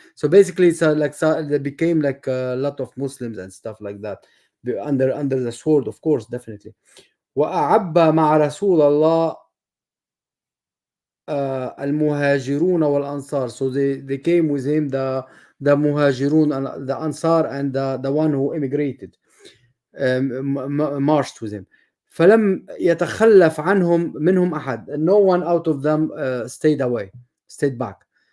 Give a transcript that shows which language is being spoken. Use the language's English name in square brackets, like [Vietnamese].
[English] So basically they became like a lot of Muslims and stuff like that under the sword, of course, definitely. [Arabic] وأعب مع رسول الله المهاجرون والأنصار. [English] So they came with him, the muhajirun and the ansar, and the one who immigrated marched with him. [Arabic] فلم يتخلف منهم أحد. [English] No one out of them stayed back.